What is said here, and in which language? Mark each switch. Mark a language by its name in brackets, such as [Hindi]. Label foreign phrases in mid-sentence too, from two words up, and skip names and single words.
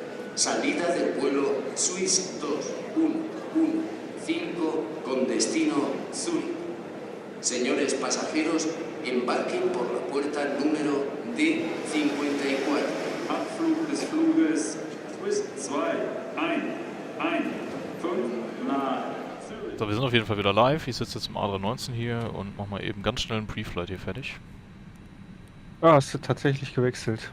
[Spanish] Salida del vuelo Swiss 2115 con destino Zurich. Señores pasajeros, embarquen por la puerta número D54. [German] Abflug des Fluges Swiss 2115 nach Zürich. So, wir sind auf jeden Fall wieder live. Ich sitze jetzt im A319 hier und mach mal eben ganz schnell einen Pre-Flight hier fertig. Ah, hast du tatsächlich gewechselt?